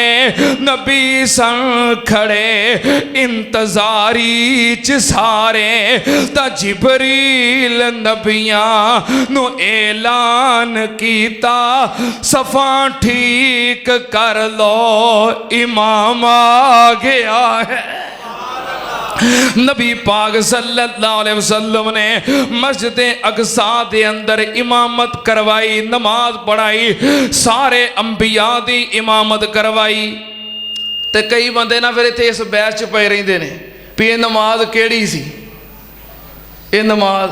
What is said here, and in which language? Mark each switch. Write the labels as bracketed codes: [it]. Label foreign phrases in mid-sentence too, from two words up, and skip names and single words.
[pa] نبی سن کھڑے انتظاری چ سارے، تاں جبریل نبیاں نوں اعلان کیتا، صفاں ٹھیک کر لو امام آ گیا ہے. نبی پاک [ar] صلى الله عليه وسلم [pa] نے مسجد اقصیٰ دے اندر امامت کروائی، نماز پڑھائی، سارے انبیاء دی امامت کروائی. تے کئی بندے نا فیر ایتھے اس بحث چ پے رہندے نے بھی یہ نماز کیہڑی سی، یہ نماز.